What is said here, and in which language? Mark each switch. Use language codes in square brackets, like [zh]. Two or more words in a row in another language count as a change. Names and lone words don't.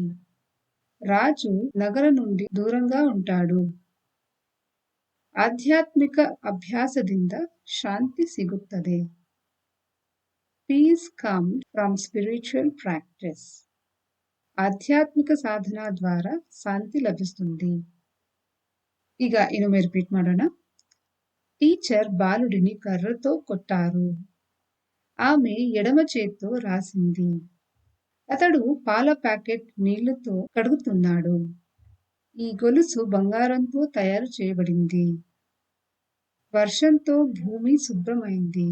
[te] రాజు నగర నుండి దూరంగా ఉంటాడు. [kn] ಆಧ್ಯಾತ್ಮಿಕ ಅಭ್ಯಾಸದಿಂದ ಶಾಂತಿ ಸಿಗುತ್ತದೆ. [en] peace come from spiritual practice. [te] ఆధ్యాత్మిక సాధన ద్వారా శాంతి లభిస్తుంది. [kn] ಈಗ ಇನ್ನೊಮ್ಮೆ ರಿಪೀಟ್ ಮಾಡೋಣ. [te] టీచర్ బాలుడిని కర్రతో కొట్టారు. ఆమె ఎడమ చేత్తో రాసింది. అతడు పాల ప్యాకెట్ నీళ్లతో కడుగుతున్నాడు. ఈ గొలుసు బంగారంతో తయారు చేయబడింది. వర్షంతో భూమి శుభ్రమైంది.